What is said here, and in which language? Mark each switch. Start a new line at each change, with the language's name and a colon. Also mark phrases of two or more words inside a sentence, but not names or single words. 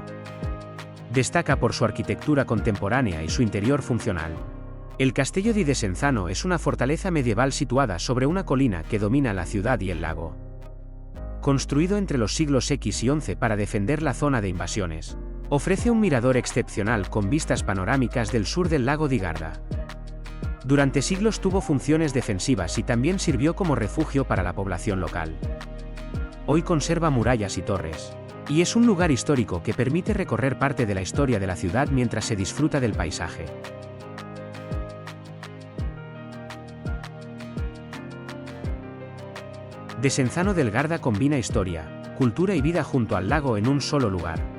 Spanish: Destaca por su arquitectura contemporánea y su interior funcional. El Castello di Desenzano es una fortaleza medieval situada sobre una colina que domina la ciudad y el lago. Construido entre los siglos X y XI para defender la zona de invasiones, ofrece un mirador excepcional con vistas panorámicas del sur del lago di Garda. Durante siglos tuvo funciones defensivas y también sirvió como refugio para la población local. Hoy conserva murallas y torres, y es un lugar histórico que permite recorrer parte de la historia de la ciudad mientras se disfruta del paisaje. Desenzano del Garda combina historia, cultura y vida junto al lago en un solo lugar.